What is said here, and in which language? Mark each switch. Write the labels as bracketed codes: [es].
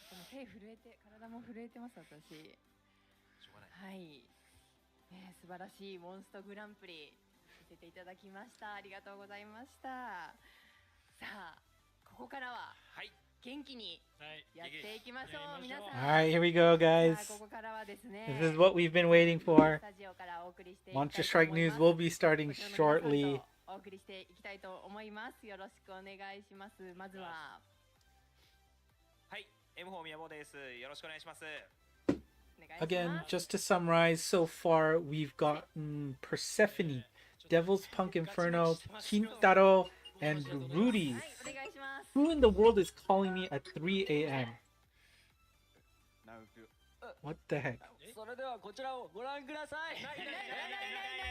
[ja] 手震えて、体も震えてます私。はい。ね、素晴らしいモンストグランプリ見せていただきました。ありがとうございました。さあ、ここからは元気にやっていきましょう、皆さん。 [en] All right, here we go, guys. [ja] ここからはですね。 [en] This is what we've been waiting for. [ja] スタジオからお送りしていきたいと思います。 [en] Monster Strike News will be starting shortly. [ja] お送りしていきたいと思います。よろしくお願いします。まずは。はい、M4 宮本です。よろしくお願いします。 [en] Again, just to summarize, so far we've gotten Persephone, Devil's Punk Inferno, Kintaro, and Rudy's. Who in the world is calling me at 3 a.m.? What the heck? [ja] それではこちらをご覧ください。